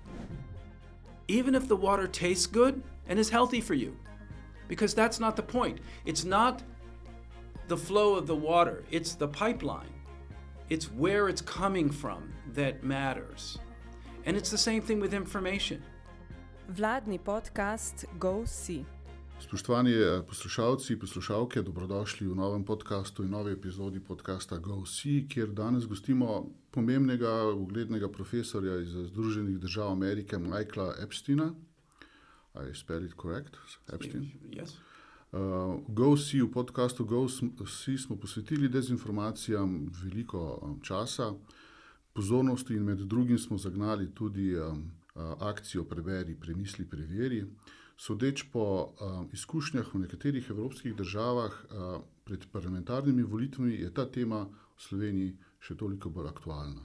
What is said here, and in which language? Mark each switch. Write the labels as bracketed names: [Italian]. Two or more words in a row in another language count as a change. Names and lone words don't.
[English] Even if the water tastes good and is healthy for you, because that's not the point. It's not the flow of the water, it's the pipeline. It's where it's coming from that matters. And it's the same thing with information. [Slovenian] Vladni podcast GOVSI. Spoštovani poslušalci, poslušalke, dobrodošli v novem podkastu in novi epizodi podcasta GOVSI, kjer danes gostimo pomembnega, uglednega profesorja iz Združenih držav Amerike, Michaela Epsteina. [English] I spell it correct? Epstein? Yes. [Slovenian] GOVSI, v podcastu GOVSI smo posvetili dezinformacijam veliko časa, pozornosti in med drugim smo zagnali tudi akcijo Preveri, premisli, preveri. Sodeč po izkušnjah v nekaterih evropskih državah pred parlamentarnimi volitvami je ta tema v Sloveniji še toliko bolj aktualna.